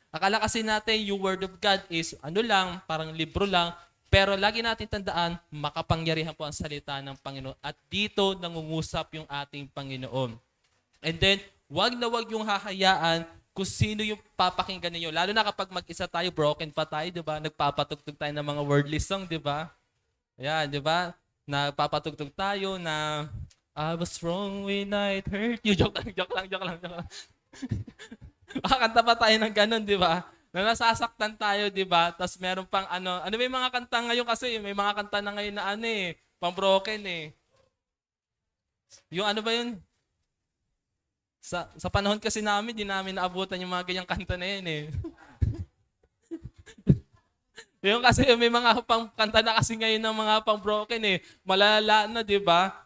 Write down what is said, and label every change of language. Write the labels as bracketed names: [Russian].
[Filipino] Akala kasi natin yung Word of God is ano lang, parang libro lang, pero lagi natin tandaan, makapangyarihan po ang salita ng Panginoon. At dito nangungusap yung ating Panginoon. And then, wag na wag yung hahayaan kung sino yung papakinggan ninyo. Lalo na kapag mag-isa tayo, broken pa tayo, di ba? Nagpapatugtog tayo ng mga wordless song, di ba? Ayan, di ba? Nagpapatugtog tayo na [English] I was wrong when I hurt you. [Filipino] Joke lang. Makakanta pa tayo ng ganun, di ba? Na nasasaktan tayo, di ba? Tapos meron pang ano ba yung mga kanta ngayon kasi? May mga kanta na ngayon na pang broken Yung ano ba yun? Sa panahon kasi namin, di namin naabutan yung mga ganyang kanta na yun Yung kasi may mga pang kanta na kasi ngayon ng mga pang broken Malala na, di ba?